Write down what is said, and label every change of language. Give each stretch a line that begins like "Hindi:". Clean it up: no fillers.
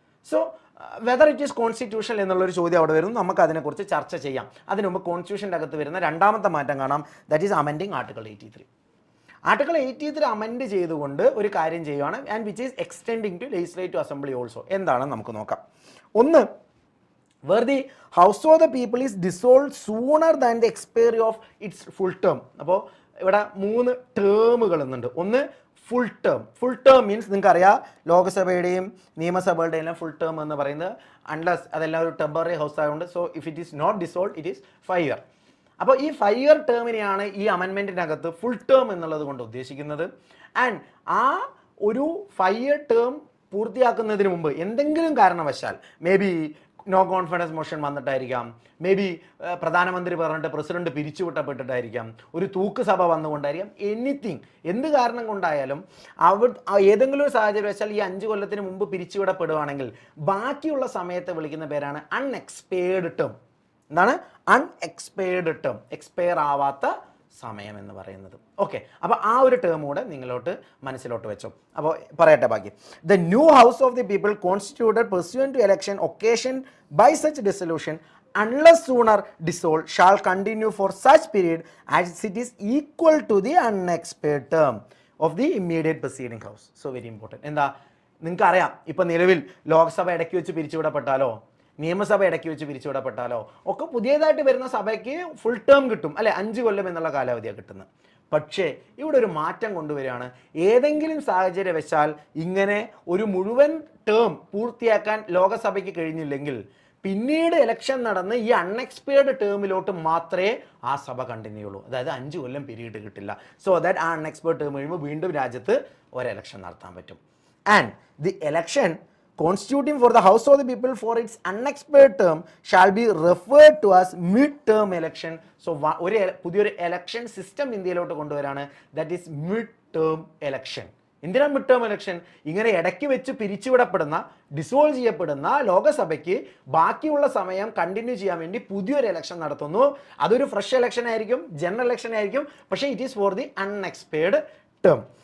English: so whether it is constitution
Malayalam: എന്നുള്ളൊരു ചോദ്യം അവിടെ വരുന്നു. നമുക്ക് അതിനെക്കുറിച്ച് ചർച്ച ചെയ്യാം. അതിനു മുമ്പ് കോൺസ്റ്റിറ്റ്യൂഷൻ്റെ അകത്ത് വരുന്ന രണ്ടാമത്തെ മാറ്റം കാണാം.
English: That is amending article 83.
Malayalam: Article 83 amend ചെയ്തുകൊണ്ട് ഒരു കാര്യം ചെയ്യുകയാണ്,
English: And which is extending to legislative assembly also.
Malayalam: എന്താണെന്ന് നമുക്ക് നോക്കാം.
English: ഒന്ന്, where the house of the people is dissolved sooner than the expiry of its full term.
Malayalam: അപ്പോൾ ഇവിടെ 3 ടേമുകൾ എന്നുണ്ട്. ഒന്ന് full term. Full term means നിങ്ങൾക്കറിയാം ലോകസഭയുടെയും നിയമസഭകളുടെയും എല്ലാം ഫുൾ ടേം എന്ന് പറയുന്നത് അൺലെസ് അതെല്ലാം ഒരു ടെമ്പററി ഹൗസ് ആയതുകൊണ്ട്,
English: So if it is not dissolve it is 5 year.
Malayalam: അപ്പോൾ ഈ 5 ഇയർ ടേമിനെയാണ് ഈ അമെൻമെൻറ്റിനകത്ത് ഫുൾ ടേം എന്നുള്ളത് കൊണ്ട് ഉദ്ദേശിക്കുന്നത്. ആൻഡ് ആ ഒരു 5 ഇയർ ടേം പൂർത്തിയാക്കുന്നതിന് മുമ്പ് എന്തെങ്കിലും കാരണവശാൽ
English: may be no confidence motion
Malayalam: വന്നിട്ടായിരിക്കാം, may be പ്രധാനമന്ത്രി പറഞ്ഞിട്ട് പ്രസിഡന്റ് പിരിച്ചുവിട്ടപ്പെട്ടിട്ടായിരിക്കാം, ഒരു തൂക്ക് സഭ വന്നുകൊണ്ടായിരിക്കാം, എനിത്തിങ്, എന്ത് കാരണം കൊണ്ടായാലും ഏതെങ്കിലും ഒരു സാഹചര്യം വെച്ചാൽ ഈ 5 കൊല്ലത്തിന് മുമ്പ് പിരിച്ചുവിടപ്പെടുകയാണെങ്കിൽ ബാക്കിയുള്ള സമയത്ത് വിളിക്കുന്ന പേരാണ് അൺഎക്സ്പയർഡ് ടേം. എന്താണ് അൺഎക്സ്പയർഡ് ടേം? എക്സ്പയർ ആവാത്ത സമയം എന്ന് പറയുന്നത്. ഓക്കെ, അപ്പോൾ ആ ഒരു ടേം കൂടെ നിങ്ങളോട്ട് മനസ്സിലോട്ട് വെച്ചോ. അപ്പോൾ പറയട്ടെ ബാക്കി.
English: The new house of the people constituted pursuant to election occasion by such dissolution unless sooner dissolved shall continue for such period as it is equal to the unexpired term of the immediate preceding house. So very important.
Malayalam: എന്താ നിങ്ങൾക്ക് അറിയാം, ഇപ്പം നിലവിൽ ലോക്സഭ ഇടയ്ക്ക് വെച്ച് പിരിച്ചുവിടപ്പെട്ടാലോ നിയമസഭ ഇടയ്ക്ക് വെച്ച് പിരിച്ചുവിടപ്പെട്ടാലോ ഒക്കെ പുതിയതായിട്ട് വരുന്ന സഭയ്ക്ക് ഫുൾ ടേം കിട്ടും അല്ലെ, 5 കൊല്ലം എന്നുള്ള കാലാവധിയാണ് കിട്ടുന്നത്. പക്ഷേ ഇവിടെ ഒരു മാറ്റം കൊണ്ടുവരികയാണ്. ഏതെങ്കിലും സാഹചര്യവശാൽ ഇങ്ങനെ ഒരു മുഴുവൻ ടേം പൂർത്തിയാക്കാൻ ലോകസഭയ്ക്ക് കഴിഞ്ഞില്ലെങ്കിൽ പിന്നീട് ഇലക്ഷൻ നടന്ന് ഈ അൺഎക്സ്പയർഡ് ടേമിലോട്ട് മാത്രമേ ആ സഭ കണ്ടിന്യൂ ഉള്ളൂ. അതായത് 5 കൊല്ലം പീരീഡ് കിട്ടില്ല. സോ ദാറ്റ് ആ അൺഎക്സ്പയർഡ് ടേം കഴിയുമ്പോൾ വീണ്ടും രാജ്യത്ത് ഒരു ഇലക്ഷൻ നടത്താൻ പറ്റും.
English: And the election constituting for the House of the People for its unexpired term shall be referred to as mid-term election.
Malayalam: So ഒരു പുതിയൊരു election system ഇന്ത്യയിലോട്ട് കൊണ്ടുവരാണ്,
English: That is mid-term election.
Malayalam: എന്തിനാണ് mid term election? ഇങ്ങനെ ഇടയ്ക്ക് വെച്ച് പിരിച്ചുവിടപ്പെടുന്ന dissolve ചെയ്യപ്പെടുന്ന ലോകസഭയ്ക്ക് ബാക്കിയുള്ള സമയം continue ചെയ്യാൻ വേണ്ടി പുതിയൊരു ഇലക്ഷൻ നടത്തുന്നു. അതൊരു ഫ്രഷ് ഇലക്ഷൻ ആയിരിക്കും, ജനറൽ ഇലക്ഷൻ ആയിരിക്കും, പക്ഷേ
English: It is for the unexpired term.